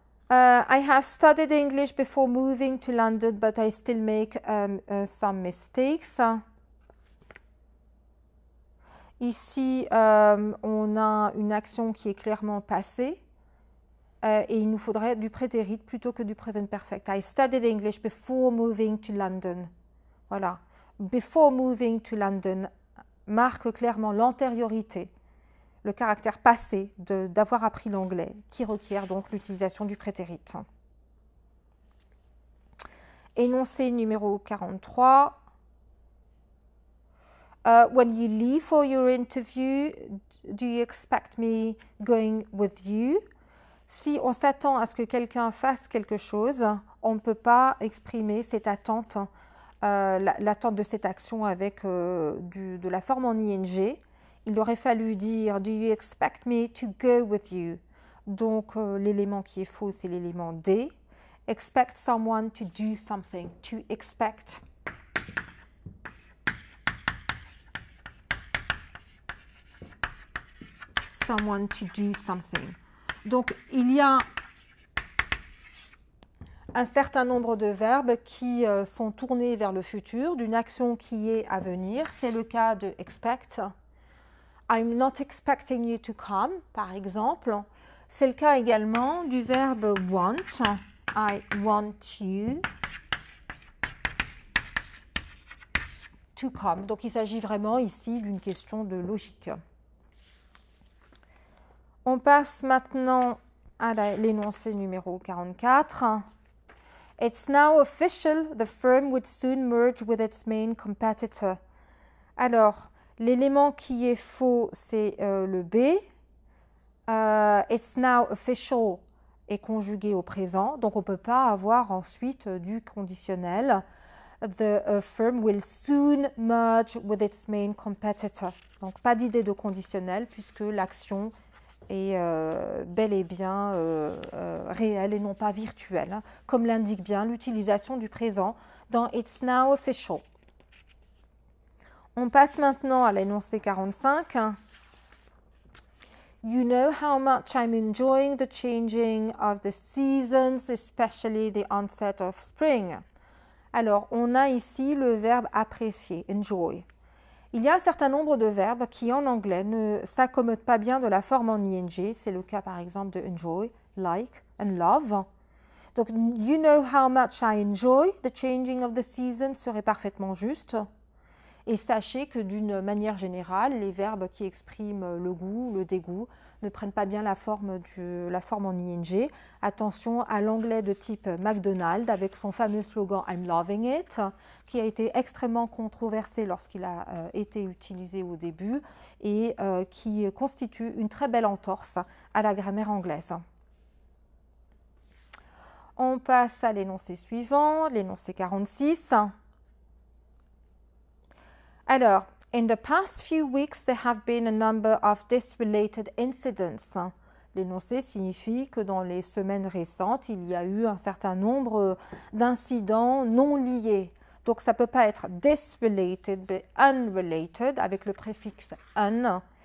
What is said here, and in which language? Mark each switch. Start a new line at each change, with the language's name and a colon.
English: I have studied English before moving to London, but I still make some mistakes.
French: Ici, on a une action qui est clairement passée et il nous faudrait du prétérit plutôt que du present perfect.
English: I studied English before moving to London.
French: Voilà.
English: Before moving to London
French: marque clairement l'antériorité, le caractère passé d'avoir appris l'anglais, qui requiert donc l'utilisation du prétérit. Énoncé numéro 43.
English: When you leave for your interview, do you expect me going with you?
French: Si on s'attend à ce que quelqu'un fasse quelque chose, on ne peut pas exprimer cette attente, l'attente de cette action avec de la forme en ing. Il aurait fallu dire «
English: Do you expect me to go with you ?»
French: Donc, l'élément qui est faux, c'est l'élément D.
English: Expect someone to do something. To expect. Someone to do something.
French: Donc, il y a un certain nombre de verbes qui sont tournés vers le futur, d'une action qui est à venir. C'est le cas de expect.
English: I'm not expecting you to come,
French: par exemple. C'est le cas également du verbe want.
English: I want you to come.
French: Donc, il s'agit vraiment ici d'une question de logique. On passe maintenant à l'énoncé numéro 44.
English: It's now official, the firm would soon merge with its main competitor.
French: Alors, l'élément qui est faux, c'est le B.
English: It's now official
French: est conjugué au présent, donc on ne peut pas avoir ensuite du conditionnel.
English: The firm will soon merge with its main competitor.
French: Donc, pas d'idée de conditionnel puisque l'action est bel et bien réel et non pas virtuel, hein, comme l'indique bien l'utilisation du présent dans
English: It's now official.
French: On passe maintenant à l'énoncé 45.
English: You know how much I'm enjoying the changing of the seasons, especially the onset of spring.
French: Alors, on a ici le verbe apprécier, enjoy. Il y a un certain nombre de verbes qui, en anglais, ne s'accommodent pas bien de la forme en ing. C'est le cas, par exemple, de enjoy, like and love. Donc,
English: you know how much I enjoy the changing of the seasons
French: serait parfaitement juste. Et sachez que d'une manière générale, les verbes qui expriment le goût, le dégoût, ne prennent pas bien la forme en ing. Attention à l'anglais de type McDonald's avec son fameux slogan «
English: I'm loving it
French: » qui a été extrêmement controversé lorsqu'il a été utilisé au début et qui constitue une très belle entorse à la grammaire anglaise. On passe à l'énoncé suivant, l'énoncé 46.
English: Alors, in the past few weeks, there have been a number of this-related incidents.
French: L'énoncé signifie que dans les semaines récentes, il y a eu un certain nombre d'incidents non liés. Donc, ça ne peut pas être this-related, mais unrelated, avec le préfixe un.